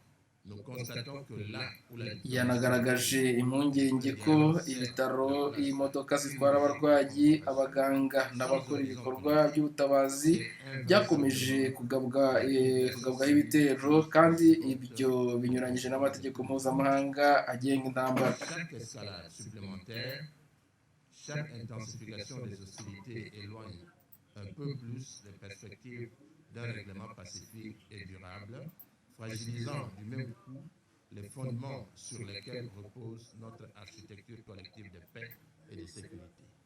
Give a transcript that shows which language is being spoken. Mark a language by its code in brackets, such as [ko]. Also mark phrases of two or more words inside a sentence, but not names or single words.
[rw] Yanagaragaje impungenge ko ibitaro, imodoka zitwara abarwayi, abaganga n'abakora ibikorwa by'ubutabazi byakomeje kugabwaho ibitero kandi ibyo binyuranyije n'amategeko mpuzamahanga agenga intambara. [fr] Chaque intensification des hostilités éloigne un peu plus les perspectives d'un règlement pacifique et durable, fragilisant du même coup les fondements sur lesquels repose notre architecture collective de paix et de sécurité.